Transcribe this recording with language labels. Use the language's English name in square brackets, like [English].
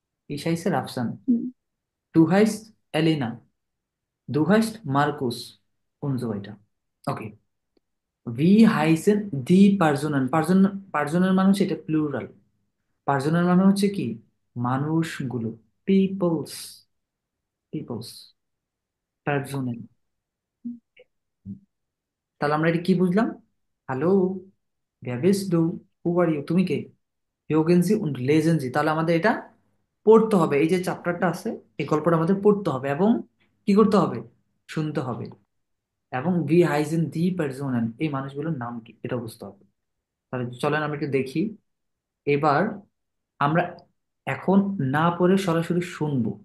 [German] Ich heiße রাফসান। হুম, Du heißt Elena, du heißt Markus und so weiter. [Bangla] Okay, V হাইসেন the personal, personal মানে হচ্ছে এটা plural. Personal মানে হচ্ছে কি? মানুষগুলো, পিপলস, পিপলস, পার্সোনাল। তাহলে আমরা এটা কি বুঝলাম? Hello, [German] wer bist du, [English] who are you, [Bangla] তুমি কে? [German] hören Sie und lesen Sie, [Bangla] তাহলে আমাদের এটা পড়তে হবে। এই যে চ্যাপ্টারটা আছে, এই গল্পটা আমাদের পড়তে হবে এবং কি করতে হবে? শুনতে হবে। এবং ভি হাইজেন দি পার্সোনাল, এই মানুষগুলোর নাম কি এটা বুঝতে হবে। তাহলে চলেন আমরা একটু দেখি। এবার আমরা এখন না পড়ে সরাসরি শুনবো।